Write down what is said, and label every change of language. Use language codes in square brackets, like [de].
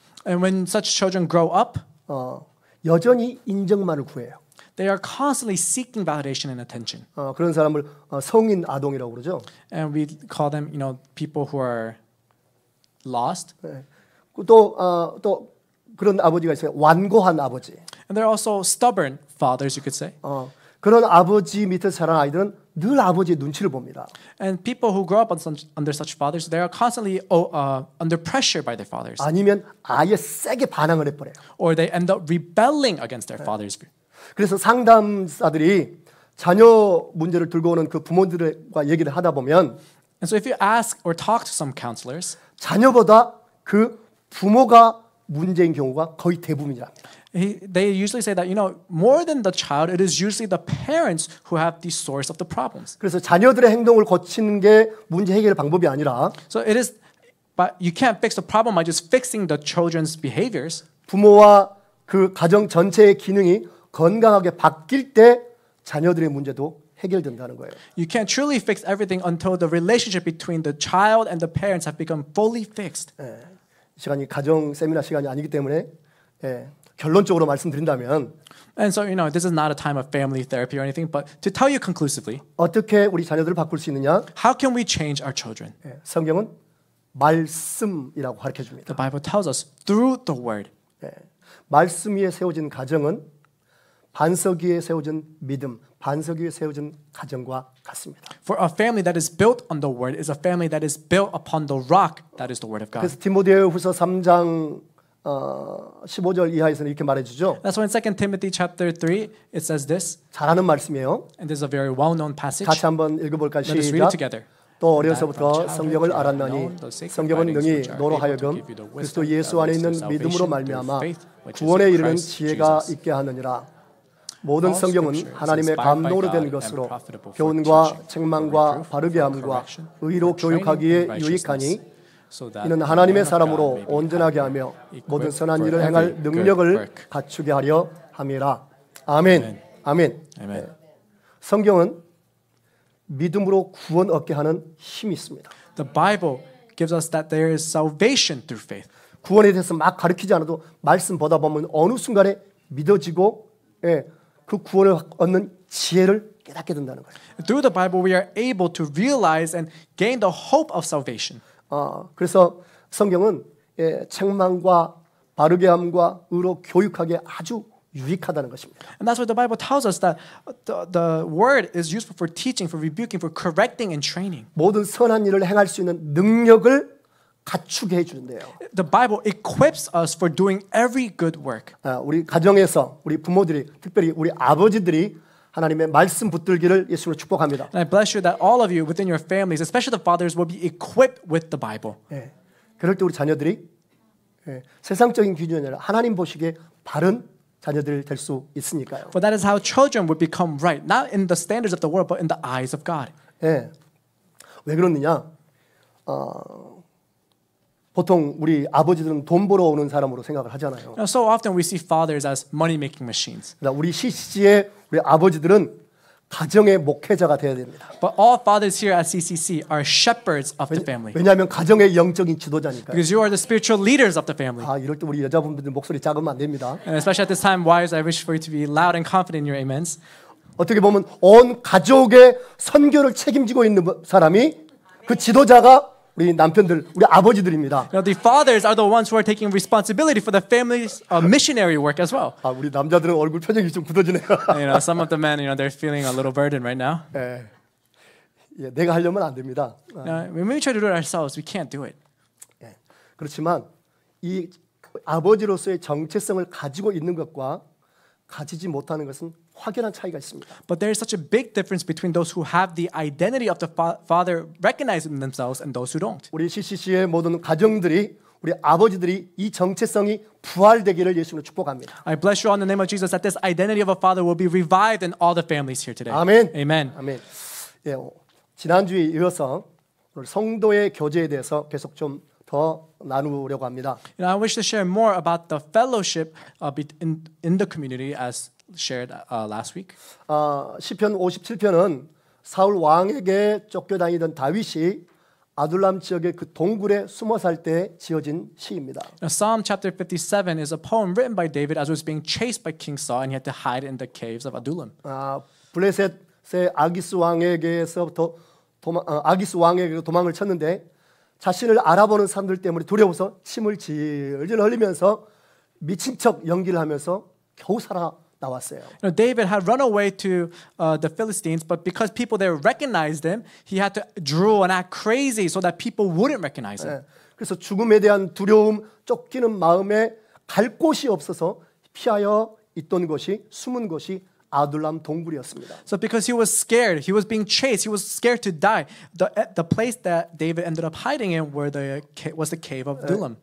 [en] And when such children grow up, [ko] 여전히 인정만을 구해요. [en] they are constantly seeking validation and attention. [ko] 그런 사람을 성인 아동이라고 그러죠. [en] And we call them, people who are lost. [ko] 네. 또 그런 아버지가 있어요. 완고한 아버지. [en] And they're also stubborn fathers, you could say. [ko] 그런 아버지 밑에 자란 아이들은 늘 아버지의 눈치를 봅니다. [en] And people who grow up under such fathers, they are constantly under pressure by their fathers. [ko] 아니면 아예 세게 반항을 해버려요. [en] Or they end up rebelling against their fathers. [ko] 그래서 상담사들이 자녀 문제를 들고 오는 그 부모들과 얘기를 하다 보면 [en] And so if you ask or talk to some counselors, [ko] 자녀보다 그 부모가 문제인 경우가 거의 대부분이랍니다. [en] They usually say that, more than the child, it is usually the parents who have the source of the problems. [ko] 그래서 자녀들의 행동을 고치는 게 문제 해결 방법이 아니라 [en] So it is, but you can't fix the problem by just fixing the children's behaviors. [ko] 부모와 그 가정 전체의 기능이 건강하게 바뀔 때 자녀들의 문제도 해결된다는 거예요. [en] You can't truly fix everything until the relationship between the child and the parents have become fully fixed. [ko] 이 시간이 가정 세미나 시간이 아니기 때문에 결론적으로 말씀드린다면 [en] And so, this is not a time of family therapy or anything, but to tell you conclusively, [ko] 어떻게 우리 자녀들을 바꿀 수 있느냐? [en] how can we change our children? [ko] 성경은 말씀이라고 가르쳐 줍니다. [en] The Bible tells us through the word. [ko] 말씀 위에 세워진 가정은 반석 위에 세워진 믿음, 반석 위에 세워진 가정과 같습니다. [en] For a family that is built on the word is a family that is built upon the rock that is the word of God. [ko] 그래서 디모데후서 3장 15절 이하에서는 이렇게 말해주죠. [en] That's why in 2 Timothy chapter 3 it says this. [ko] 잘하는 말씀이에요. [en] And this is a very well-known passage. [ko] 같이 한번 읽어볼까요? [en] Let us read it [ko] 시작. [en] together. [ko] 또 어려서부터 성경을 알았나니 성경은 능히 너로 하여금 그리스도 예수 안에 있는 믿음으로 말미암아 구원에 이르는 지혜가 있게 하느니라. 모든 성경은 하나님의 감동으로 된 것으로 교훈과 책망과 바르게 함과 의로 교육하기에 유익하니 이는 하나님의 사람으로 온전하게 하며 모든 선한 일을 행할 능력을 갖추게 하려 함이라. 아멘. 아멘. 네. 성경은 믿음으로 구원 얻게 하는 힘이 있습니다. [en] The Bible gives us that there is salvation through faith. [ko] 구원에 대해서 막 가르치지 않아도 말씀 보다 보면 어느 순간에 믿어지고 그 구원을 얻는 지혜를 깨닫게 된다는 거예요. [en] Through the Bible we are able to realize and gain the hope of salvation. [ko] 그래서 성경은 책망과 바르게 함과 의로 교육하기에 아주 유익하다는 것입니다. [en] And that's what the Bible tells us that the word is useful for teaching, for rebuking, for correcting and training. [ko] 모든 선한 일을 행할 수 있는 능력을 갖추게 해주는데요. [en] The Bible equips us for doing every good work. [ko] 우리 가정에서 우리 부모들이 특별히 우리 아버지들이 하나님의 말씀 붙들기를 예수로 축복합니다. [en] And I bless you that all of you within your families, especially the fathers, will be equipped with the Bible. [ko] 그럴 때 우리 자녀들이 세상적인 기준이 아니라 하나님 보시기에 바른 자녀들 될 수 있으니까요. [en] For that is how children would become right, not in the standards of the world, but in the eyes of God. [ko] 왜 그러느냐? 보통 우리 아버지들은 돈 벌어 오는 사람으로 생각을 하잖아요. [en] So often we see fathers as money-making machines. [ko] 우리 CCC의 우리 아버지들은 가정의 목회자가 되어야 됩니다. [en] But all fathers here at CCC are shepherds of the family. [ko] 왜냐하면 가정의 영적인 지도자니까요. [en] Because you are the spiritual leaders of the family. [ko] 이럴 때 우리 여자분들 목소리 작으면 안 됩니다. [en] And especially at this time, wives, I wish for you to be loud and confident in your amens. [ko] 어떻게 보면 온 가족의 선교를 책임지고 있는 사람이 그 지도자가 우리 남편들, 우리 아버지들입니다. [en] The fathers are the ones who are taking responsibility for the family's missionary work as well. [ko] 우리 남자들은 얼굴 표정이 좀 굳어지네요. [en] Some of the men, they're feeling a little burden right now. [ko] 내가 하려면 안 됩니다. [en] When we try to do it ourselves, we can't do it. [ko] 그렇지만 이 아버지로서의 정체성을 가지고 있는 것과 가지지 못하는 것은 확연한 차이가 있습니다. [en] But there is such a big difference between those who have the identity of the father recognizing themselves and those who don't. [ko] 우리 CCC의 모든 가정들이 우리 아버지들이 이 정체성이 부활되기를 예수님으로 축복합니다. [en] I bless you all in the name of Jesus that this identity of a father will be revived in all the families here today. [ko] 아멘. [en] Amen. [ko] 아멘. 지난주에 이어서 성도의 교제에 대해서 계속 좀 더 나누려고 합니다. [en] I wish to share more about the fellowship in the community as shared last week. [ko] 시편 57편은 사울 왕에게 쫓겨다니던 다윗이 아둘람 지역의 그 동굴에 숨어 살 때 지어진 시입니다. [en] Now, Psalm chapter 57 is a poem written by David as he was being chased by King Saul and he had to hide in the caves of Adullam. [ko] 블레셋의 아기스 왕에게서부터 아기스 왕에게 도망을 쳤는데 자신을 알아보는 사람들 때문에 두려워서 침을 질질 흘리면서 미친 척 연기를 하면서 겨우 살아 나왔어요. [en] David had run away to the Philistines, but because people there recognized him, he had to drool and act crazy so that people wouldn't recognize him. [ko] 그래서 죽음에 대한 두려움, 쫓기는 마음에 갈 곳이 없어서 피하여 있던 곳이 숨은 곳이 아둘람 동굴이었습니다. [en] So because he was scared, he was being chased, he was scared to die. The place that David ended up hiding in was the cave of Adullam.